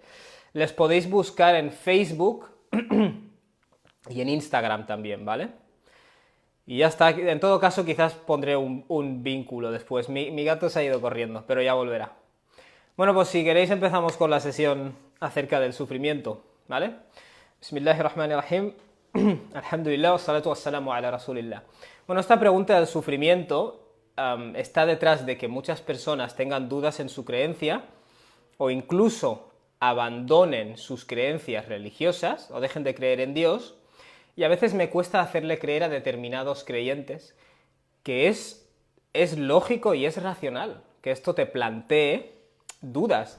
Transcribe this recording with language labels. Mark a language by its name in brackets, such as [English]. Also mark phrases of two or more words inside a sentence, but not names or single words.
[Spanish] Les podéis buscar en Facebook y en Instagram también, ¿vale? Y ya está. En todo caso, quizás pondré un vínculo después. Mi gato se ha ido corriendo, pero ya volverá. Bueno, pues si queréis empezamos con la sesión acerca del sufrimiento, ¿vale? [Arabic] بسم الله الرحمن الرحيم. الحمد لله، والصلاة والسلام على رسول الله. [Spanish] Bueno, esta pregunta del sufrimiento está detrás de que muchas personas tengan dudas en su creencia o incluso abandonen sus creencias religiosas o dejen de creer en Dios, y a veces me cuesta hacerle creer a determinados creyentes que es lógico y es racional que esto te plantee dudas.